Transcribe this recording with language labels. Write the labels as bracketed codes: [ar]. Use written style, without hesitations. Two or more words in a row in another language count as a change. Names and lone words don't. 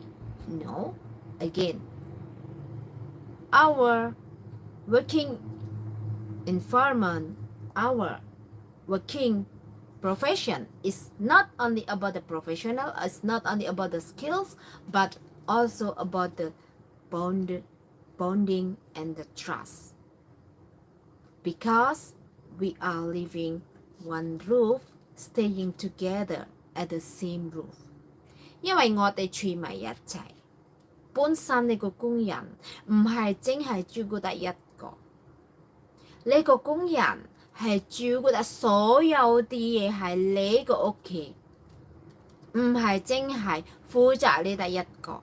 [en] No, again, our working environment, our working profession is not only about the professional, it's not only about the skills, but also about the bonding and the trust. Because we are living one roof, staying together at the same roof. [yue] 因為我哋住埋一齊，本身你個工人唔係淨係照顧得一個，你個工人係照顧得所有啲嘢係你個屋企，唔係淨係負責你得一個。